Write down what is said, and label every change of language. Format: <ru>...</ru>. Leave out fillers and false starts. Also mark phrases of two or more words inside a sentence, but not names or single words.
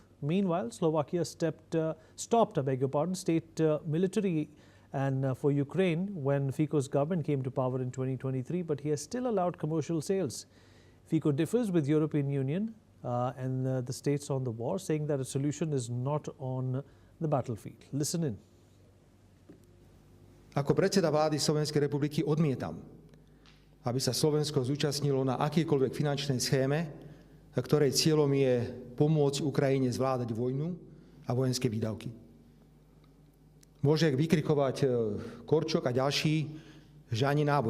<en>Meanwhile, Slovakia stopped state military and for Ukraine when Fico's government came to power in 2023, but he has still allowed commercial sales. Fico differs with European Union and the states on the war, saying that a solution is not on the battlefield. Listen in.</en> <sk>Ako predseda vlády Slovenskej republiky odmietam, aby sa Slovensko zúčastnilo na akýkoľvek finančnej schéme, ktorej cieľom je pomôcť Ukrajine zvládať vojnu a vojenské výdavky. Môže vykrikovať Korčok a ďalší, že ani náboj.</sk>